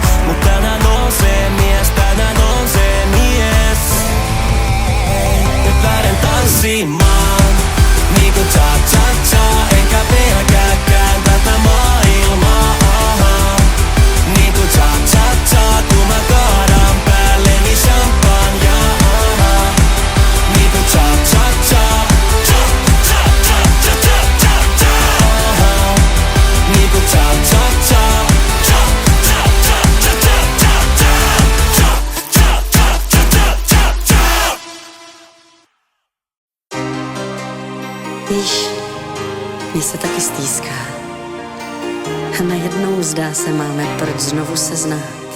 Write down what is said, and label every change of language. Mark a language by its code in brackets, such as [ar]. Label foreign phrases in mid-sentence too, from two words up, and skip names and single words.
[fi] mut tänään on se mies tänään on se mies nyt lähden tanssimaan niinku cha-cha-cha enkä pelkääkään tätä maailmaa niinku cha-cha-cha kun mä kaadan päälleni champagnea niinku cha-cha-cha niinku cha-cha-cha [cs] Víš, mě se taky stýská. A najednou zdá se máme proč znovu se znát.